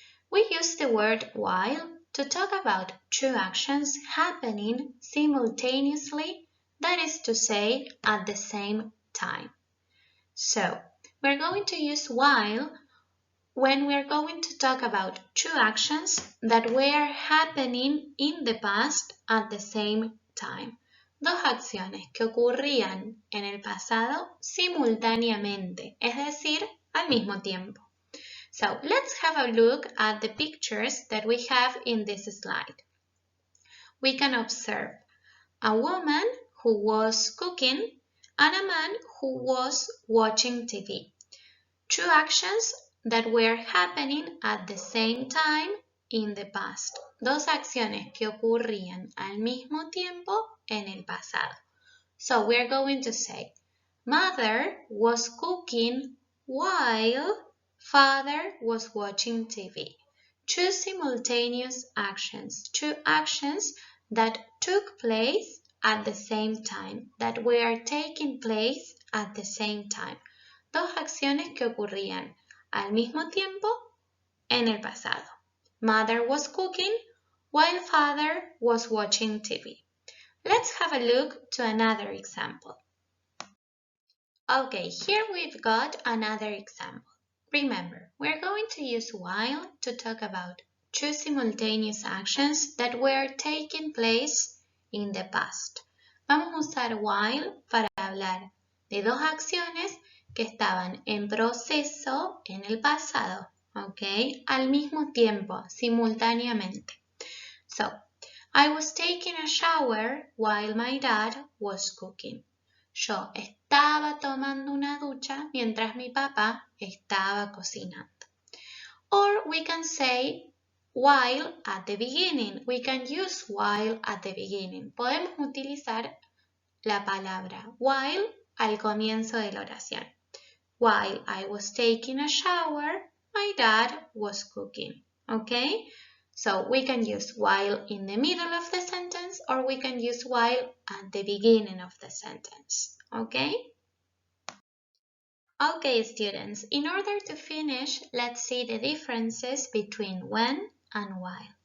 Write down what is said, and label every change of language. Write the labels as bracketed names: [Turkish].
[English] We use the word while to talk about two actions happening simultaneously, that is to say, at the same time. So, we're going to use while when we're going to talk about two actions that were happening in the past at the same time. [Spanish] Dos acciones que ocurrían en el pasado simultáneamente, es decir, al mismo tiempo. [English] So, let's have a look at the pictures that we have in this slide. We can observe a woman who was cooking and a man who was watching TV. Two actions that were happening at the same time in the past. [Spanish] Dos acciones que ocurrían al mismo tiempo en el pasado. [English] So we're going to say, mother was cooking while father was watching TV. Two simultaneous actions. Two actions that took place at the same time. That were taking place at the same time. [Spanish] Dos acciones que ocurrían al mismo tiempo en el pasado. [English] Mother was cooking while father was watching TV. Let's have a look to another example. Okay, here we've got another example. Remember, we're going to use while to talk about two simultaneous actions that were taking place in the past. [Spanish] Vamos a usar while para hablar de dos acciones que estaban en proceso en el pasado, ¿ok? Al mismo tiempo, simultáneamente. [English] So, I was taking a shower while my dad was cooking. [Spanish] Yo estaba tomando una ducha mientras mi papá estaba cocinando. [English] Or we can say while at the beginning. We can use while at the beginning. [Spanish] Podemos utilizar la palabra while al comienzo de la oración. [English] While I was taking a shower, my dad was cooking. Okay? So we can use while in the middle of the sentence or we can use while at the beginning of the sentence. Okay? Okay, students, in order to finish, let's see the differences between when and while.